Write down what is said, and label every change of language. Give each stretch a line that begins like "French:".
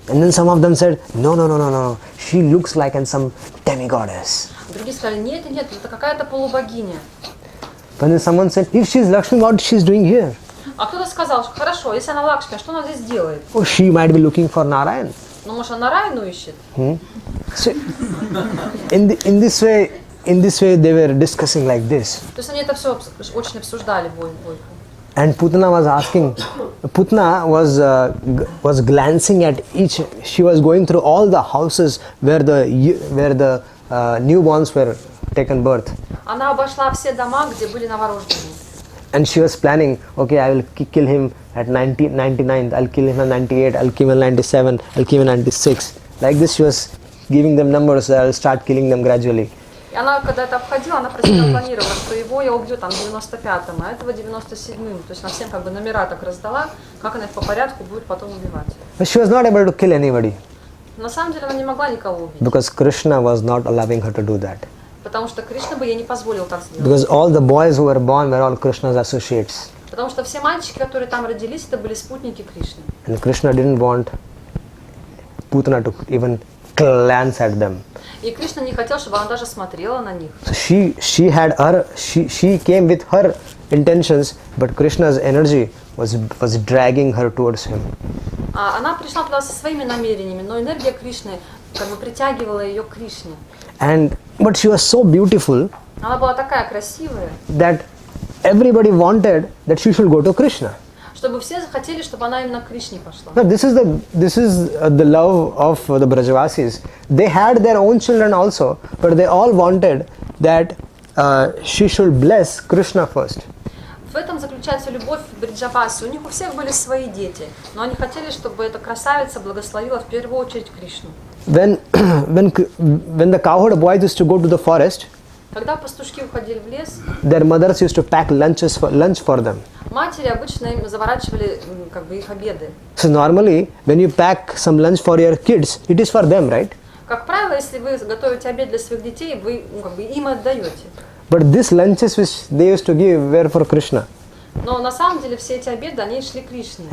English: And then some of them said, No. She looks like some demigoddess.
Russian: Другие сказали, нет, это какая-то полубогиня.
English: But then someone said, if she is Lakshmi, what she is doing here?
Russian: А кто-то сказал, что хорошо, если она Лакшми, а что она здесь делает?
English: Oh, she might be looking for Narayan.
Russian: Ну, может, она Нараяну ищет?
English: So, in this way, they were discussing like this.
Russian: То есть они это все очень обсуждали, бойку.
English: And Putna was asking. Putna was glancing at each. She was going through all the houses where the newborns were taken birth.
Russian: Она обошла все дома, где были новорожденные.
English: And she was planning, okay, I will kill him at 99, I'll kill him at 98, I'll kill him at 97, I'll kill him at 96. Like this, she was giving them numbers, I'll start killing them gradually.
Russian: И она, когда это обходила, она про себя планировала, что его я убью там 95-м, а этого 97-м. То есть она всем как бы номера так раздала, как она их по порядку будет потом убивать.
English: But she was not able to kill anybody.
Russian: На самом деле она не могла никого убить.
English: Because Krishna was not allowing her to do that.
Russian: Потому что Кришна бы ей не позволил так сделать.
English: Because all the boys who were born were all Krishna's associates.
Russian: Потому что все мальчики, которые там родились, это были спутники Кришны.
English: And Krishna didn't want Putna to even glance at them.
Russian: И Кришна не хотел, чтобы она даже смотрела на них.
English: So she came with her intentions, but Krishna's energy was dragging her towards him.
Russian: Она пришла туда со своими намерениями, но энергия Кришны как бы притягивала ее к Кришне.
English: But she was so beautiful
Russian: Она была такая красивая,
English: that everybody wanted that she should go to Krishna.
Russian: чтобы все захотели, чтобы она именно к Кришне пошла.
English: Now this is the love of the Brajavasis. They had their own children also, but they all wanted that she should bless Krishna first.
Russian: В этом заключается любовь Бриджаваси. У них у всех были свои дети, но они хотели, чтобы эта красавица благословила в первую очередь Кришну.
English: When the cowherd boys used to go to the forest,
Russian: Когда пастушки уходили в лес,
English: their mothers used to pack lunch for them.
Russian: матери обычно им заворачивали как бы их обеды.
English: So normally, when you pack some lunch for your kids, it is for them, right?
Russian: Как правило, если вы готовите обед для своих детей, вы как бы им отдаете.
English: But these lunches which they used to give were for Krishna.
Russian: Но на самом деле все эти обеды, они шли к Кришне.